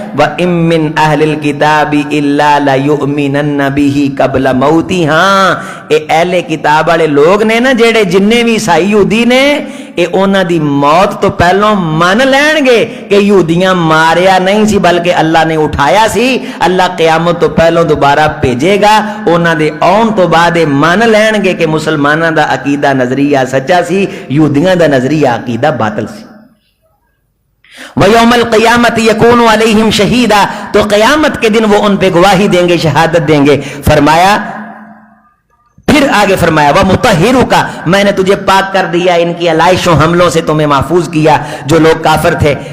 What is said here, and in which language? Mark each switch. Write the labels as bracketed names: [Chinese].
[Arabic] وَإِن مِّنْ أَهْلِ الْكِتَابِ إِلَّا لَيُؤْمِنَنَّ بِهِ قَبْلَ مَوْتِهِ. [Punjabi] ہاں اے اہل کتاب والے لوگ نے نا جڑے جننے بھی عیسائی یہودی نے اے انہاں دی موت تو پہلوں مان لین گے کہ یہودیاں ماریا نہیں سی بلکہ اللہ نے اٹھایا سی. اللہ قیامت تو پہلوں دوبارہ بھیجے گا. انہاں دے آن تو بعد مان لین گے کہ مسلماناں دا عقیدہ نظریہ سچا سی, یہودیاں دا نظریہ عقیدہ باطل سی. [Arabic] وَيَوْمَ الْقِيَامَةِ يَكُونُ عَلَيْهِمْ شَهِيدًا, [Urdu] تو قیامت کے دن وہ ان پہ گواہی دیں گے, شہادت دیں گے. فرمایا پھر آگے فرمایا وَمُطَهِّرُكَ, میں نے تجھے پاک کر دیا ان کی علائشوں حملوں سے, تمہیں محفوظ کیا جو لوگ کافر تھے.